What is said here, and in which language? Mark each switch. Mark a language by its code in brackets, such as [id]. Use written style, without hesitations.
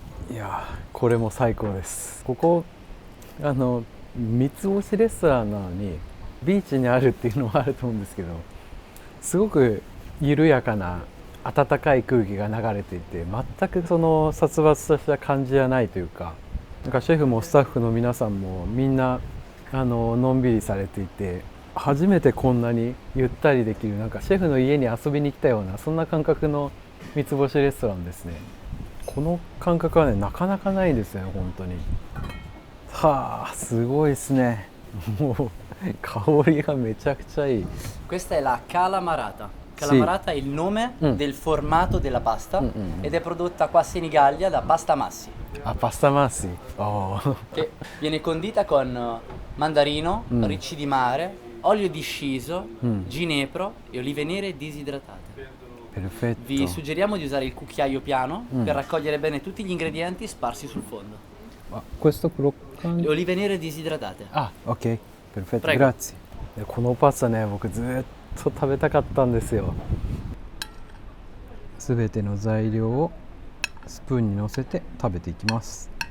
[ja] いやこれも最高です。ここ三つ星レストランなのにビーチにあるっていうのはあると思うんですけど、すごく緩やかな暖かい空気が流れていて、全くその殺伐とした感じじゃないというか、なんかシェフもスタッフの皆さんもみんなのんびりされていて、初めてこんなにゆったりできる、なんかシェフの家に遊びに来たようなそんな感覚の三つ星レストランですね。この感覚はねなかなかないですよね本当に。はあすごいですね。もう香りがめちゃくちゃいい。 [it] Questa è la calamarata. Calamarata è il nome del formato della pasta ed è prodotta qua a Senigallia da Pasta Massi. Ah, Pasta Massi. Oh. Che viene condita con mandarino, ricci di mare, olio di sciso, ginepro e olive nere disidratate. Perfetto. Vi suggeriamo di usare il cucchiaio piano per raccogliere bene tutti gli ingredienti sparsi sul fondo. Questo croccante. Le olive nere disidratate. Ah, ok. Perfetto. Prego. Grazie. [ja] このパスタね、僕ずっと食べたかったんですよ。すべての材料をスプーンに乗せて食べていきます。